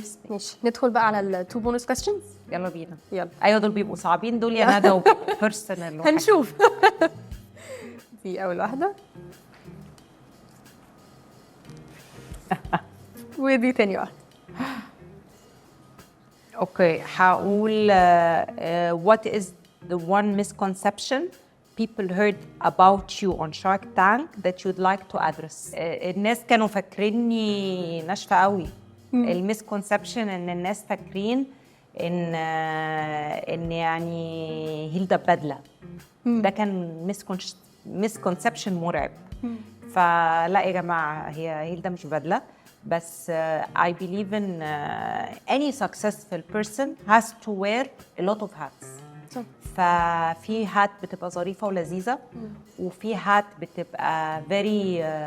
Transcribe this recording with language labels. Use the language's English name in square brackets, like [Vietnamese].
[Arabic] ماشي، ندخل بقى على التو بونus كويستشنز. يلا بينا. يلا. ايوه دول بيبقوا صعبين دول يا ندى وبيرسونال. هنشوف. دي اول واحده ودي تاني واحده. اوكي هقول [English] what is the one misconception people heard about you on Shark Tank that you'd like to address. [Arabic] الناس كانوا فاكريني ناشفه قوي. المسكونسبشن ان الناس فاكرين ان يعني هيلدا بدله. ده كان مسكونسبشن مرعب. فلا يا جماعه، هي هيلدا مش بدله بس. [English] I believe in any successful person has to wear a lot of hats. [Arabic] ففي هات بتبقى ظريفه ولذيذه، وفي هات بتبقى [English] very